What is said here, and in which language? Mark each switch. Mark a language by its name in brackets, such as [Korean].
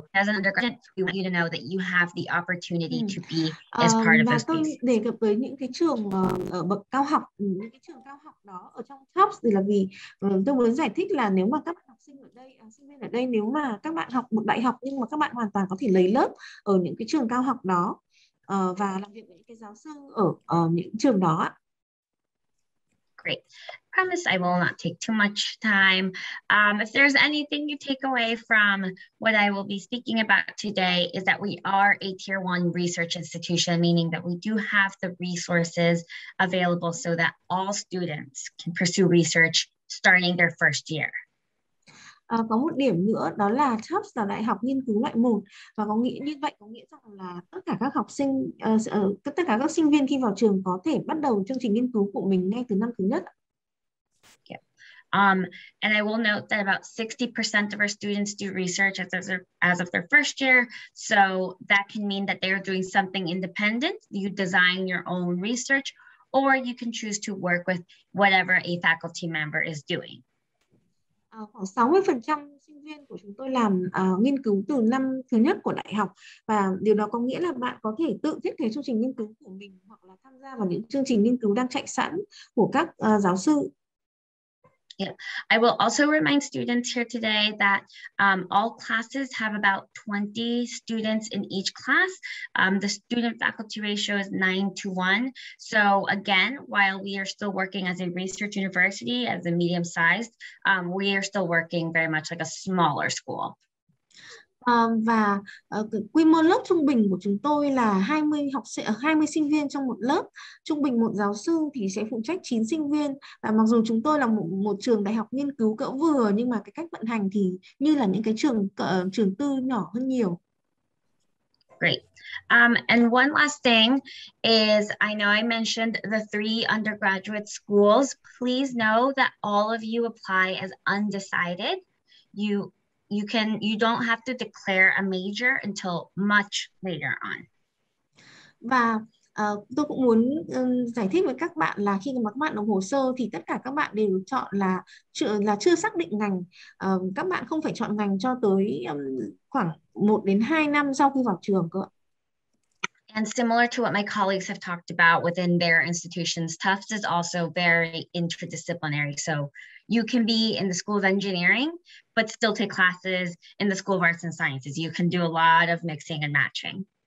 [English] So as an undergraduate, we want you to know that you have the opportunity to be as part of [Vietnamese] và [English] this [Vietnamese] tôi [English] space. [Vietnamese] đề cập tới những cái trường ở bậc cao học, những cái trường cao học đó ở trong Tufts thì là vì tôi muốn giải thích là nếu mà các bạn học sinh ở đây, sinh viên ở đây, nếu mà các bạn học bậc đại học nhưng mà các bạn hoàn toàn có thể lấy lớp ở những cái trường cao học đó và làm việc với những cái giáo sư ở những trường đó. [English] Great. Promise I will not take too much time. If there's anything you take away from what I will be speaking about today is that we are a Tier 1 research institution, meaning that we do have the resources available so that all students can pursue research starting their first year. [Vietnamese] Có một điểm nữa đó là Tufts là đại học nghiên cứu loại 1 và có nghĩa như vậy có nghĩa rằng là tất cả các học sinh, tất cả các sinh viên khi vào trường có thể bắt đầu chương trình nghiên cứu của mình ngay từ năm thứ nhất. [English] Yeah. And I will note that about 60% of our students do research as of their first year. So that can mean that they're doing something independent. You design your own research, or you can choose to work with whatever a faculty member is doing. [Vietnamese] Khoảng 60% sinh viên của chúng tôi làm nghiên cứu từ năm thứ nhất của đại học, và điều đó có nghĩa là bạn có thể tự thiết kế chương trình nghiên cứu của mình hoặc là tham gia vào những chương trình nghiên cứu đang chạy sẵn của các giáo sư. [English] Yeah, I will also remind students here today that all classes have about 20 students in each class. The student faculty ratio is 9:1. So again, while we are still working as a research university, as a medium-sized, we are still working very much like a smaller school. [Vietnamese] Và quy mô lớp trung bình của chúng tôi là 20 sinh viên trong một lớp. Trung bình một giáo sư thì sẽ phụ trách 9 sinh viên. Và mặc dù chúng tôi là một trường đại học nghiên cứu cỡ vừa, nhưng mà cái cách vận hành thì như là những cái trường tư nhỏ hơn nhiều. [English] Great. And one last thing is, I know I mentioned the 3 undergraduate schools. Please know that all of you apply as undecided. You don't have to declare a major until much later on. [Vietnamese] Và tôi cũng muốn giải thích với các bạn là khi mà các bạn nộp hồ sơ thì tất cả các bạn đều chọn là chưa xác định ngành. Các bạn không phải chọn ngành cho tới khoảng 1 đến 2 năm sau khi vào trường cơ. [English] And similar to what my colleagues have talked about within their institutions, Tufts is also very interdisciplinary. So you can be in the School of Engineering, but still take classes in the School of Arts and Sciences. You can do a lot of mixing and matching.